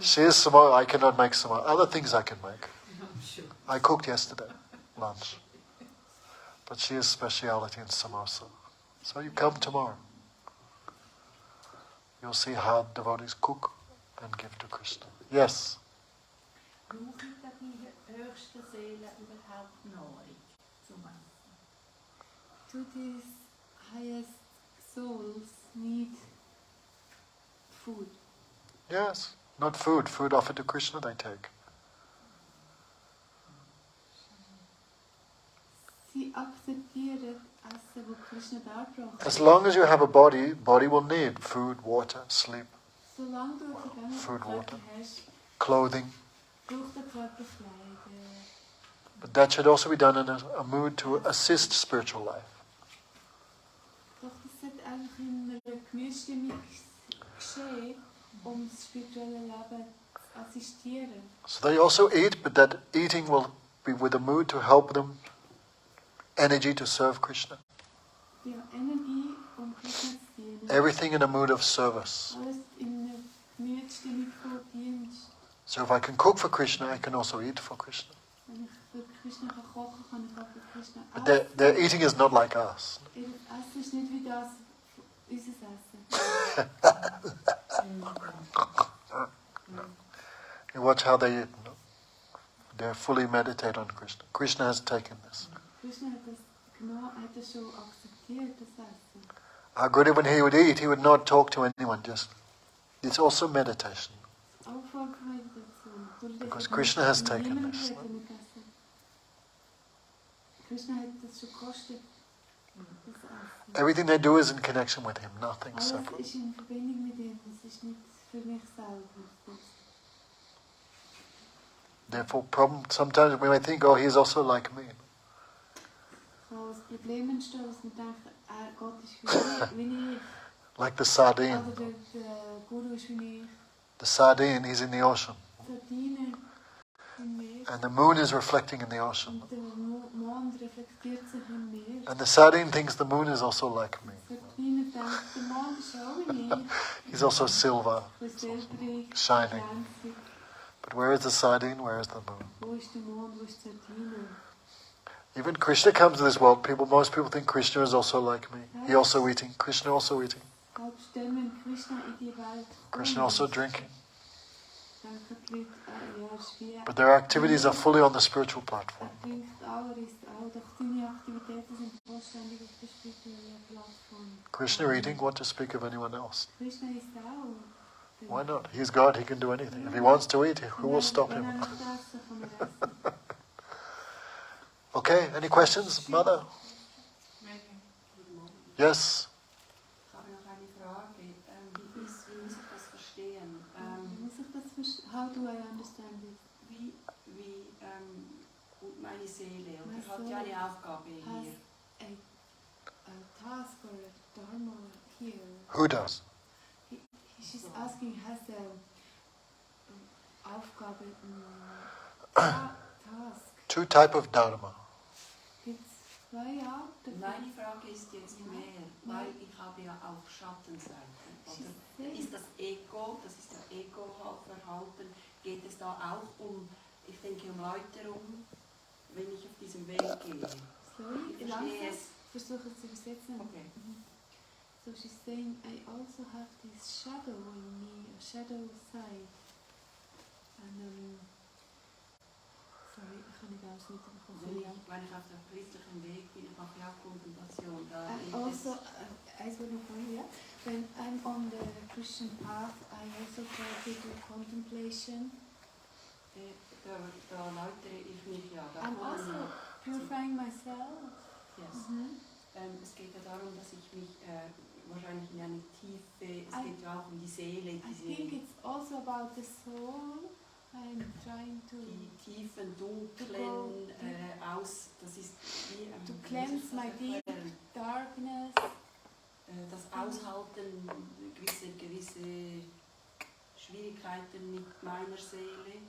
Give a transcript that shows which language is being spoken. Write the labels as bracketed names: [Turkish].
[English] She is Samosa, I cannot make Samosa. Other things I can make. I cooked yesterday, lunch. But she has speciality in samosa. So you come tomorrow. You'll see how devotees cook and give to Krishna. Yes? [German] Brauchen die höchsten Seelen überhaupt Nahrung zum Essen? [English] Do these highest souls need food? Yes. Not food. Food offered to Krishna they take. [German] Sie akzeptieren Essen, wo Krishna dargebracht [English] As long as you have a body, body will need food, water, sleep, [German] Solange du einen [English] Food, water. [German] Körper hast, [English] clothing. [German] braucht der Körper Kleider. [English] But that should also be done in a mood to assist spiritual life. [German] Doch das sollte einfach in einer Gemütsstimmung geschehen, das spirituelle Leben zu assistieren. [English] So they also eat, but that eating will be with a mood to help them, energy to serve Krishna. [German] Ja, Energie, Krishna zu dienen. [English] Everything in a mood of service. [German] Alles in einer Gemütsstimmung von Dienst. [English] So if I can cook for Krishna, I can also eat for Krishna. [German] Wenn ich für Krishna kochen kann, ich auch für Krishna [English] But [German] essen. [English] their eating is not like us. [German] Ihr Essen ist nicht wie das, unser Essen. [English] You watch how they eat. No? They fully meditate on Krishna. Krishna has taken this. [German] Krishna hat das genommen, hat das schon akzeptiert, das Essen. [English] How good when he would eat, he would not talk to anyone. Just it's also meditation. [German] Auch Meditation. [English] Because Krishna has taken this. [German] Krishna hat das schon gekostet, das Essen. [English] Everything they do is in connection with him, nothing [German] Alles [English] separate. [German] ist in Verbindung mit ihm, es ist nicht für mich selber. [English] Therefore, sometimes we may think, oh, he's also like me. [German] Kann das Problem entstehen, dass man denkt, Gott ist wie ich. [English] Like the sardine. [German] Oder der Guru ist wie ich. [English] The sardine, he's in the ocean. [German] Sardine im Meer. [English] And the moon is reflecting in the ocean. [German] Und der Mond reflektiert sich im Meer. [English] And the sardine thinks the moon is also like me. [German] Sardine denkt, der Mond ist auch wie ich. [English] He's also silver, [German] Ist silbrig, [English] shining. [German] glänzig. [English] But where is the sardine? Where is the moon? [German] Wo ist der Mond, wo ist die Sardine? [English] Even Krishna comes to this world. Most people think Krishna is also like me. He also eating. Krishna also eating. [German] Selbst dann, wenn Krishna in die Welt kommt, [English] Krishna also drinking. [German] denken die Leute, ja, er ist wie [English] But their activities are fully on the spiritual platform. [German] trinkt auch, er isst auch, doch seine Aktivitäten sind vollständig auf der spirituellen Plattform. [English] Krishna eating, what to speak of anyone else? [German] Krishna isst auch. [English] Why not? He's God, he can do anything. If he wants to eat, who will stop [German] Wenn er [English] him? [German] nicht essen, kann er essen. [English] Okay, any questions, Mother? Yes? [German] Ich habe noch eine Frage. Wie muss ich das verstehen? Muss ich das verstehen? [English] How do I understand it? [German] Wie meine Seele [English] My [German] oder hat [English] soul [German] ja eine Aufgabe [English] has [German] hier. [English] a task or a dharma here. Who does? She's asking, has a Aufgabe, task. Two type of dharma. [German] Gibt's zwei Arten. Meine Frage ist jetzt mehr, weil ich habe ja auch Schattenseiten. Oder ist das Ego, das ist der Ego-Verhalten, geht es da auch um, ich denke, um Läuterung, wenn ich auf diesem Weg gehe? [English] Sorry, [German] Ich verstehe langsam. es. Versuche es zu übersetzen. [English] Okay. So she's saying, I also have this shadow in me, a shadow side. And, sorry, [German] ich kann nicht alles mitbekommen. Wenn ich auf dem christlichen Weg bin, ich mache ja auch Kontemplation. Da [English] Also, as we know, when I'm on the Christian path, I also try to do contemplation. [German] Da läutere ich mich ja. [English] I'm also purifying myself. Yes. [German] Es geht ja darum, dass ich mich wahrscheinlich in eine Tiefe, es geht ja auch um die Seele, [English] I think it's also about the soul. I'm trying to [German] die tiefen, dunklen das ist wie [English] to cleanse my deep darkness. [German] Das Aushalten gewisse Schwierigkeiten mit meiner Seele.